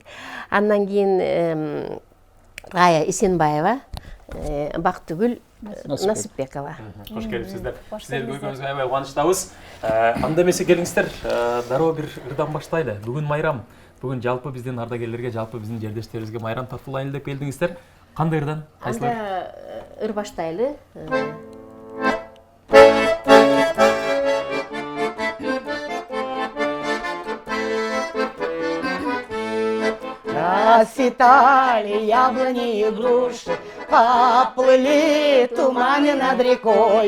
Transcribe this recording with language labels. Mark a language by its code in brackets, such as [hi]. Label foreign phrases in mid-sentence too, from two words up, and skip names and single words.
[ky] Андан кийин Рая Исенбаева, Бактыгүл Насипбекова. Кош келипсиздер. Сиздерди көргөнүзгө аябай кубанычтабыз. Анда эмесе келиңиздер, дароо бир ырдан баштайлы. Бүгүн майрам. Бүгүн жалпы биздин ардагерлерге, жалпы биздин жердештерибизге майрам тартуулайын деп келдиңиздер. Кандай ырдан? Кайсылар? Анда ыр баштайлы. [ru] Расцветали яблони и груши, поплыли туманы над рекой.